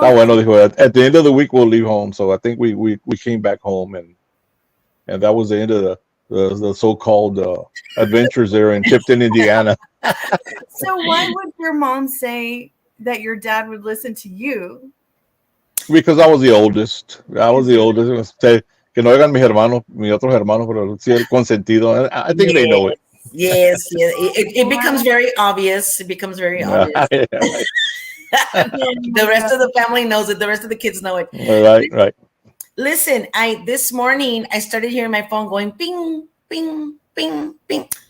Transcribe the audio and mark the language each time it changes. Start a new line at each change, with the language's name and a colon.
Spanish: Está bueno, dijo,
English: at the end of the week, we'll leave home. So I think we came back home, and that was the end of the so-called adventures there in Tipton, Indiana. So why would your mom say that your dad would listen to you? Because I was the oldest.
Spanish: Say, que no oigan mis otros hermanos, pero sí el consentido.
English: I think they know it. Yes. It becomes very obvious. It becomes very obvious. Yeah, right. The rest of the family knows it. The rest of the kids know it. Right. Listen, this morning I started hearing my phone going ping, ping, ping, ping.